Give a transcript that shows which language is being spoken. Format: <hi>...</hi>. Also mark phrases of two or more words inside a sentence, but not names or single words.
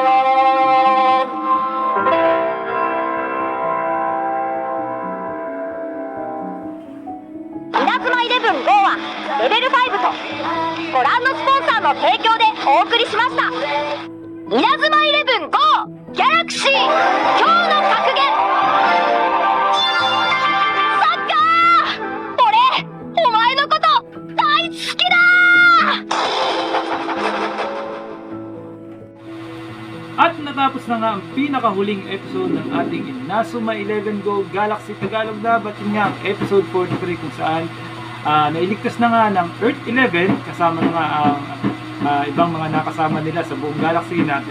<ja>う稲妻イレブン GO はレベル5とご覧のスポンサーの提供でお送りしました。稲妻イレブン GO ギャラクシー今日の格言サッカー俺お前のこと大好きだ</ja> <tl>At natapos na nga ang pinakahuling episode ng ating Inazuma 11 Go Galaxy Tagalog Dub at yun nga ang episode 43 kung saan nailigtas na nga ng Earth 11 kasama na nga ang ibang mga nakasama nila sa buong galaxy natin.</tl>